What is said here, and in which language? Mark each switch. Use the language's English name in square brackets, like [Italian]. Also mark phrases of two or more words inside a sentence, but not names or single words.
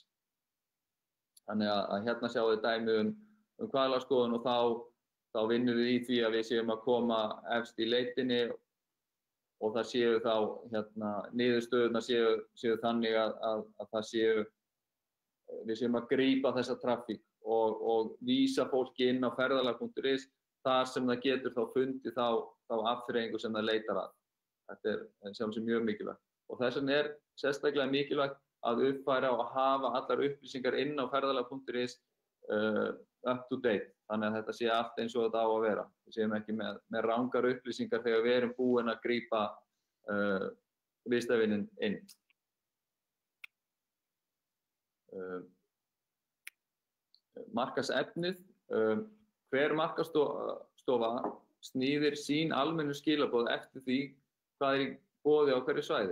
[Icelandic] Þannig að hérna sjáum við dæmi hvalárskoðun og þá þá vinnum við í því að við séum að koma efst í leitinni og það séu þá niðurstöðurnar séu þannig að það séu við séum að grípa þessa trafík og vísa fólki inn á ferðalag.is þar sem það getur þá fundið þá afþreyingu sem það leitar að. Þetta er sjálfsagt mjög mikilvægt og þess vegna sérstaklega mikilvægt að uppfæra og hafa allar upplýsingar inn á ferðalag.is [English] up to date. [Icelandic] Þannig að þetta sé allt eins og þetta á að vera. Við séum ekki með rangar upplýsingar þegar við erum búin að grípa viðstæðvininn inn. Markaðsefnið. Hver markaðsstofa snýðir sín almennu skilaboð eftir því hvað í boði á hverju svæði.